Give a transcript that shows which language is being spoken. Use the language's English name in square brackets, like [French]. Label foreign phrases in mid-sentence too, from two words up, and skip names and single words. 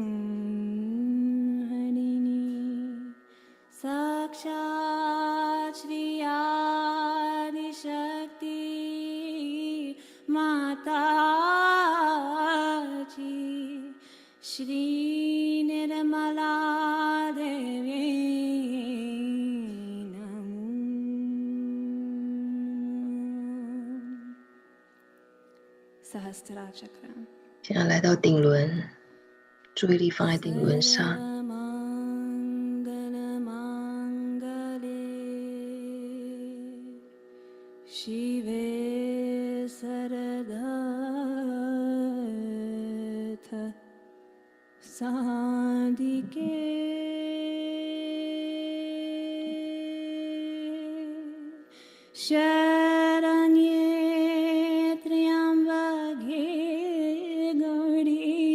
[Sanskrit] साक्षात् श्री आदि शक्ति माताजी श्री निर्मला देवी नमो सहस्रार चक्र [Chinese] 现在来到顶轮，注意力放在顶轮上。 [Sanskrit] शिवे सर्वार्थ साधिके शरण्ये त्र्यम्बके गौरि